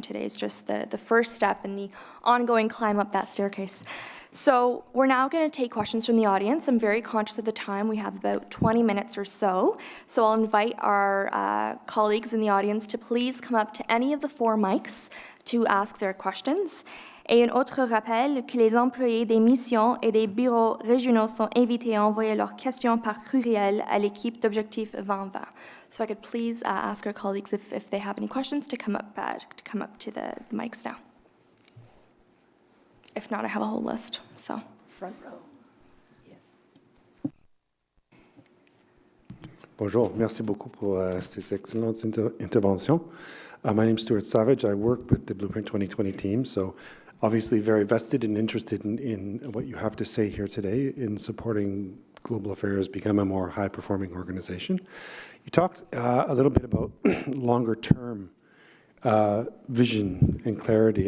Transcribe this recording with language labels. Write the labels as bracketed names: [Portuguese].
[English] Today is just the first step in the ongoing climb up that staircase. So we're now going to take questions from the audience. I'm very conscious of the time. We have about 20 minutes or so. So I'll invite our colleagues in the audience to please come up to any of the 4 mics to ask their questions. [French] Et un autre rappel que les employés des missions et des bureaux régionaux sont invités à envoyer leurs questions par courriel à l'équipe d'Objectif 2020. [English] So I could please ask our colleagues if they have any questions to come up to the mics now. If not, I have a whole list. So Front row. Yes. [French] Bonjour, merci beaucoup pour ces excellentes interventions. [English] My name is Stuart Savage. I work with the Blueprint 2020 team, so obviously very vested and interested in what you have to say here today in supporting Global Affairs become a more high-performing organization. You talked a little bit about longer-term vision and clarity.